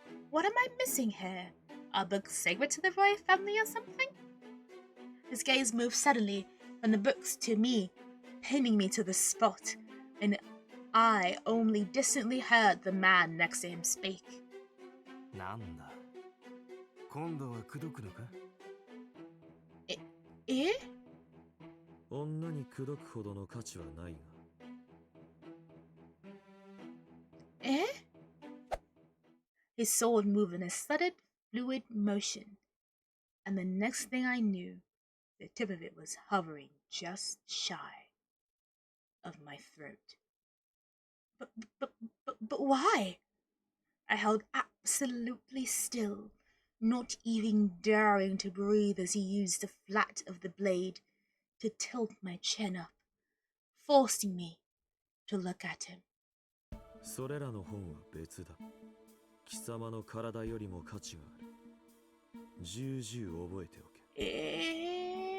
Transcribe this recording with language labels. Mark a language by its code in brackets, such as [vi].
[en] What am I missing here? Are books sacred to the royal family or something? His gaze moved suddenly from the books to me, pinning me to the spot, and I only distantly heard the man next to him speak. [ja] なんだ今度は口説くのかえ女に口説くほどの価値はないが [en] His sword moved in a sudden, fluid motion, and the next thing I knew, the tip of it was hovering just shy of my throat. But why? I held absolutely still, not even daring to breathe as he used the flat of the blade to tilt my chin up, forcing me to look at him. [ja] それらの本は別だ貴様の体よりも価値がある重々覚えておけ